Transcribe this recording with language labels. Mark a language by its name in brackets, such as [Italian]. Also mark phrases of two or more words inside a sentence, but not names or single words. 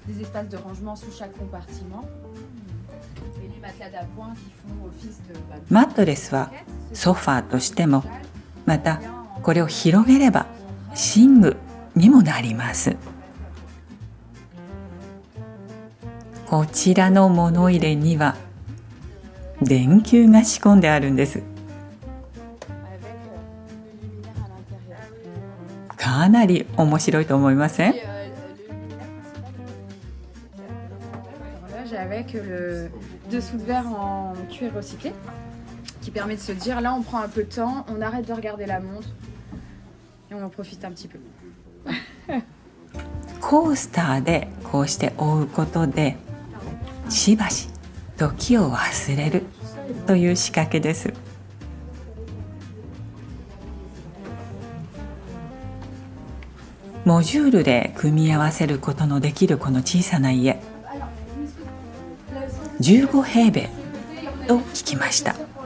[Japanese] マットレスはソファーとしても、またこれを広げれば寝具にもなります。こちらの物入れには電球が仕込んであるんです。かなり面白いと思いません [French] ？avec le dessous de verre en cuir recyclé qui permet de se dire là on prend un peu de temps, on arrête de regarder la montre et on en profite un petit peu [Japanese] コースターでこうして覆うことでしばし時を忘れるという仕掛けです。モジュールで組み合わせることのできるこの小さな家、15平米と聞きました。